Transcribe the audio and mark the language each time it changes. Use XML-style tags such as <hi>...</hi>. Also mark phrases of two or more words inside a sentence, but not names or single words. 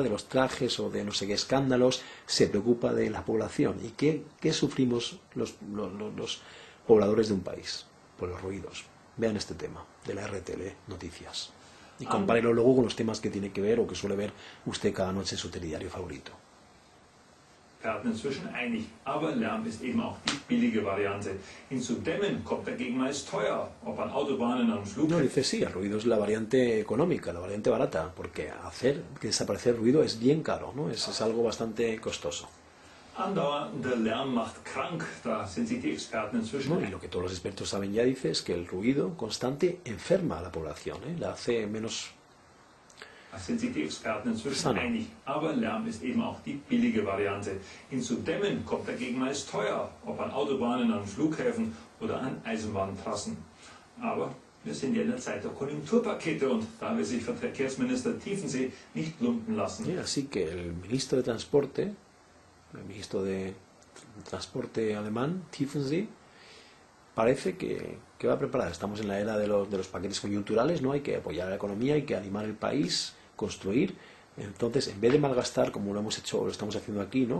<es>De los trajes o de no sé qué escándalos, se preocupa de la población. ¿Y qué sufrimos los pobladores de un país? Por los ruidos. Vean este tema de la RTL Noticias. Y compárelo luego con los temas que tiene que ver o que suele ver usted cada noche en su telediario favorito.</es> <de>Experten inzwischen einig, aber Lärm ist eben auch die billige Variante. Ihn zu dämmen kommt dagegen meist teuer, ob an Autobahnen, an</de> <es>No,</es> <de>Flughäfen.</de> <es>dice sí, el ruido es la variante económica, la variante barata, porque hacer que desaparecer el ruido es bien caro, ¿no? Es algo bastante costoso.</es> <de>Andauernder Lärm macht krank, da sind sich die Experten inzwischen</de> <es>¿No? Y lo que todos los expertos saben ya dice es que el ruido constante enferma a la población, ¿eh? La hace menos.</es> <de>Da sind sich die Experten inzwischen</de> <es>Sana.</es> <de>einig, aber Lärm ist eben auch die billige Variante. Ihn zu dämmen kommt dagegen meist teuer, ob an Autobahnen, an Flughäfen oder an Eisenbahntrassen. Aber wir sind ja in der Zeit der Konjunkturpakete und da will sich Verkehrsminister Tiefensee nicht lumpen lassen.</de> <es>Así que el ministro de Transporte, el ministro de Transporte alemán, Tiefensee, parece que va a preparar. Estamos en la era de los paquetes coyunturales, ¿no? Hay que apoyar la economía, hay que animar el país, construir. Entonces, en vez de malgastar, como lo hemos hecho, lo estamos haciendo aquí, ¿no?</es>